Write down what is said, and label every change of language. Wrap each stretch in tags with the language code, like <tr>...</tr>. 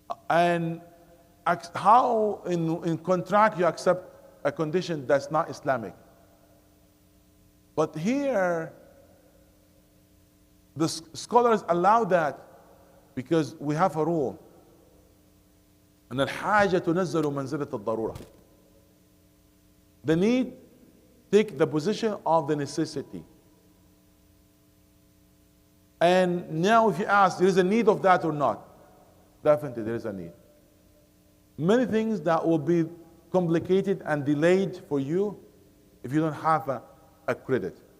<en>And how in contract you accept a condition that's not Islamic? But here, the scholars allow that because we have a rule.</en> <ar>أن الحاجة تنزل منزلة الضرورة.</ar> <en>The need take the position of the necessity. And now if you ask, there is a need of that or not? Definitely there is a need. Many things that will be complicated and delayed for you if you don't have a credit.</en>